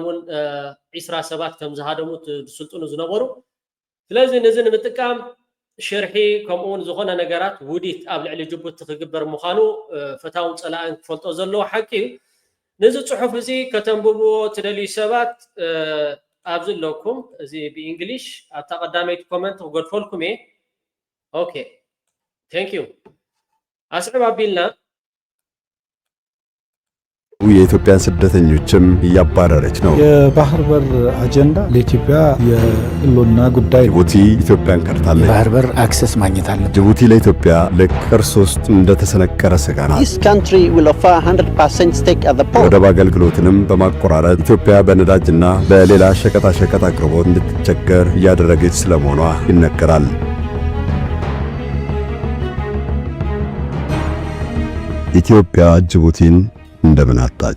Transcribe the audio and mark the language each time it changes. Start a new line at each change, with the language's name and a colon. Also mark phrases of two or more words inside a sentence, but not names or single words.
Tigrinya: እውን 20 ሰባት ከም ዝሃደሙ ዝስልጥኑ ዝነበሩ ስለዚ ነዚ ንምጥቃም ሽርሒ ከምኡውን ዝኾነ ነገራት ውዲት ኣብ ልዕሊ ጅቡቲ ክግበር ምዃኑ ፈታውን ፀላእን ክፈልጦ ዘለዎ ሓቂ ነዚ ጽሑፍ እዚ ከተንብብዎ ትደልዩ ሰባት ኣብዚ ኣለኩም እዚ ብእንግሊሽ ኣብታ ቀዳመይቲ ኮመንት ክገድፈልኩም እየ
English: okay thank you
Tigrinya: አስዕብ አቢልና
Amharic: የኢትዮጵያን ስደተኞችም እያባረረች ነው። የባህር በር አጀንዳ ለኢትዮጵያ የህልውና ጉዳይ ጅቡቲ ኢትዮጵያን ከድታለች። የባህር በር አክሰስ ማግኘት አለ። ጅቡቲ ለኢትዮጵያ ልክ ቅርስ ውስጥ እንደተሰነቀረ ስጋ ናት።
English: This country will offer 100% stake at the port.
Amharic: የወደብ አገልግሎትንም በማቆራረጥ ኢትዮጵያ በነዳጅና በሌላ ሸቀጣሸቀጥ አቅርቦት እንድትቸገር እያደረገች ስለመሆኗ ይነገራል። ኢትዮጵያ ጅቡቲን እንደምን አጣች?